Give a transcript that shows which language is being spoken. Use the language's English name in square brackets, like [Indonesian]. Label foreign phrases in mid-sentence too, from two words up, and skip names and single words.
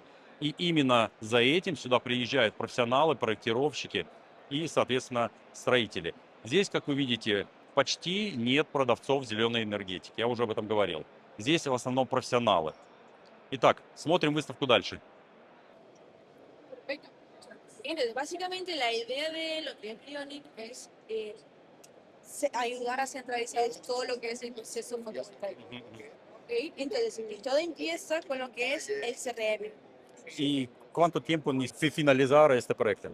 [Russian] И именно за этим сюда приезжают профессионалы, проектировщики и, соответственно, строители. Здесь, как вы видите, почти нет продавцов зеленой энергетики. Я уже об этом говорил. Здесь в основном профессионалы. Итак, смотрим выставку дальше. [Spanish] Perfecto. Entonces, básicamente la idea de los Green Ionic es ayudar a centralizar todo lo que es el proceso fotovoltaico. ¿Ok? Entonces, todo empieza con lo que es el CRM. [Portuguese] E quanto tempo se finalizar este proyecto?